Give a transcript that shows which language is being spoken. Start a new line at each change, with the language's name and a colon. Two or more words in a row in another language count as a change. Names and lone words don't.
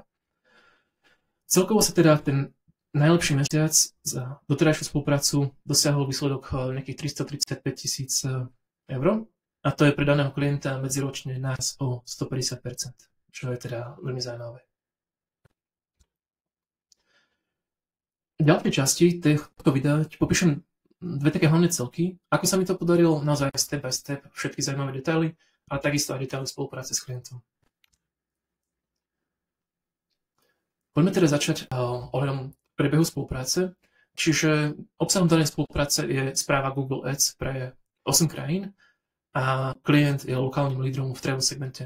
Slovak: Celkovo sa teda ten najlepší mesiac za doterajšiu spoluprácu dosiahol výsledok nejakých 335 000 eur. A to je pre daného klienta medziročne nás o 150%, čo je teda veľmi zaujímavé. V ďalšej časti tohto videa ti popíšem dve také hlavné celky, ako sa mi to podarilo, naozaj
English: step by step,
Slovak: všetky zaujímavé detaily, ale takisto aj detaily spolupráce s klientom. Poďme teda začať ohľadom prebehu spolupráce, čiže obsahom danej spolupráce je správa Google Ads pre 8 krajín, a klient je lokálnym lídrom v travel segmente.